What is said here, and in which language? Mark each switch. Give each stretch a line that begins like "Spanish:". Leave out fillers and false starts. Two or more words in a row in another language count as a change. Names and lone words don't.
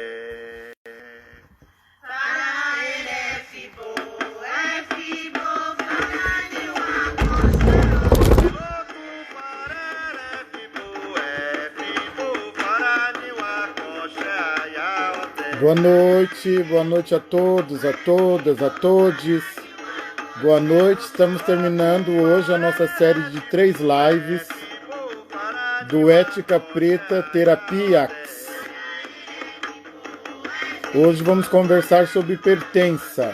Yoruba: Farere fibo e fibo farani wa koshe. Farere fibo e fibo farani wa koshe ayaote.
Portuguese: Boa noite a todos, a todas, a todes. Boa noite, estamos terminando hoje a nossa série de 3 lives do Ética Preta Terapia. Hoje vamos conversar sobre pertença.